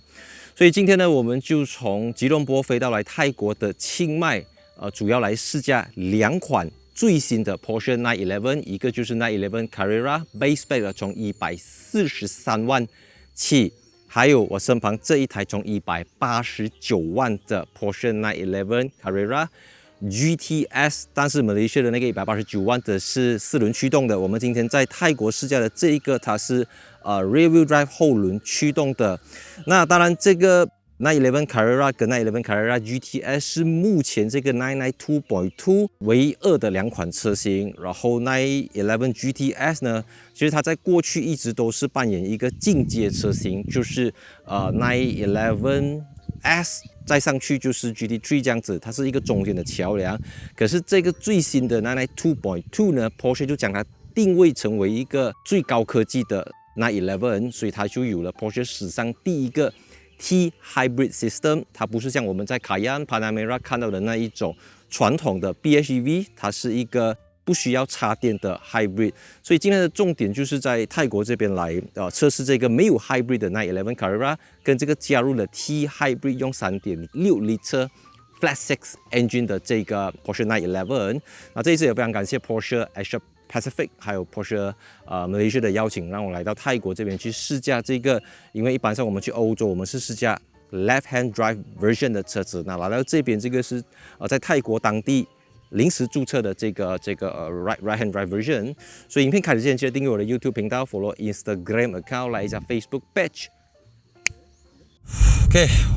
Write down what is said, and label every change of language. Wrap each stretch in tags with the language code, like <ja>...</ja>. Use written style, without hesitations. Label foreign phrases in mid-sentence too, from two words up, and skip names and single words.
<zh>所以今天呢，我們就從吉隆坡飛到來泰國的清邁，主要來試駕兩款最新的 Porsche 911，一個就是911 Carrera Base Spec 從143萬起，還有我身旁這一台從189萬的 Porsche 911 Carrera GTS， 但是馬來西亞的那個189萬的是4輪驅動的。我們今天在泰國試駕的這一個，它是</zh> <en>rear wheel drive</en> <zh>後輪驅動的。那當然這個911 Carrera 跟911 Carrera GTS 是目前這個 992.2 唯二的兩款車型。然後911 GTS 呢，其實它在過去一直都是扮演一個進階車型，就是 911S 再上去就是 GT3 這樣子，它是一個中間的橋梁。可是這個最新的 992.2 呢 ，Porsche 就將它定位成為一個最高科技的911，所以它就有了 Porsche 史上第一個T-Hybrid System， 它不是像我們在卡宴、Panamera 看到的那一種傳統的 PHEV， 它是一個不需要插電的 Hybrid。所以今天的重點就是在泰國這邊來測試這個沒有 Hybrid 的911 Carrera， 跟這個加入了 T-Hybrid 用 3.6</zh> <en>litre Flat Six Engine</en> <zh>的這個 Porsche 911。那這一次也非常感謝 Porsche Asia Pacific 還有 Porsche Malaysia 的邀請，讓我來到泰國這邊去試駕這個。因為一般上我們去歐洲，我們是試駕</zh> <en>Left Hand Drive Version</en> <zh>的車子。那來到這邊，這個是在泰國當地臨時註冊的這個</zh> <en>Right Hand Drive Version。</en> <zh>所以影片開始之前，記得訂閱我的 YouTube 頻道 ，</zh> <en>follow Instagram account，</en> <zh>來一下 Facebook page。OK， 我</zh>